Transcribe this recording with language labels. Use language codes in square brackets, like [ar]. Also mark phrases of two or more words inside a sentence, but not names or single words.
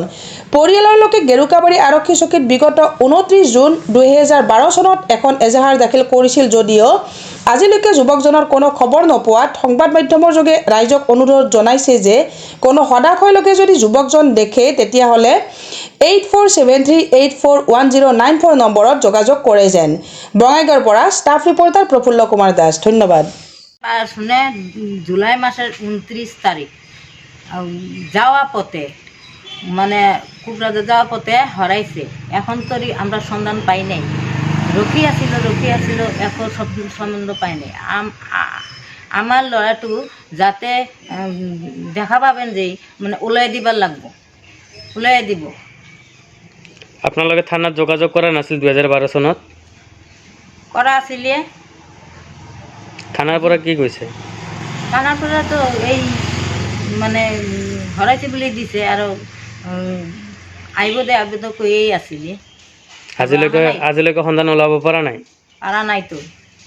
[as] পৰিয়ালৰ লোকে গেৰুকাবাৰী আৰক্ষী চকীত বিগত 29 জুন 2012 চনত এখন এজাহাৰ দাখিল কৰিছিল যদিও আজিলৈকে যুৱকজনৰ কোনো খবৰ নোপোৱাত সংবাদ মাধ্যমৰ যোগে ৰাইজক অনুৰোধ জনাইছে যে কোনো সদাশয় লোকে যদি যুৱকজন দেখে তেতিয়াহ'লে 8473841094 নম্বৰত যোগাযোগ কৰে যেন। বঙাইগাঁৱৰ পৰা ষ্টাফ ৰিপৰ্টাৰ প্ৰফুল্ল কুমাৰ দাস। ধন্যবাদ। [bn] শুনে জুলাই মাসের 29 তারিখ যাওয়া পথে মানে কোকরাঝার যাওয়া পথে হরাইছে। এখন তো আমরা সন্ধান পাই নাই। রকি আসিল এখন সন্ধান পাই নাই। আমার লড়াটো যাতে দেখা পাবেন যে মানে ওলাই দিবার লাগবো, ওলাই দিব। আপনার থানাত যোগাযোগ করা নাছিল 2012 সনত? করা আসিলে থানার পরে কি কইছে? থানার পরে তো এই মানে হরাইছে বলে দিছে আর আইব দে আগে তো কয়েই আসিলি। [as] আজিলৈকে সন্ধান ওলাব পৰা নাই? [bn] পারা নাই তো।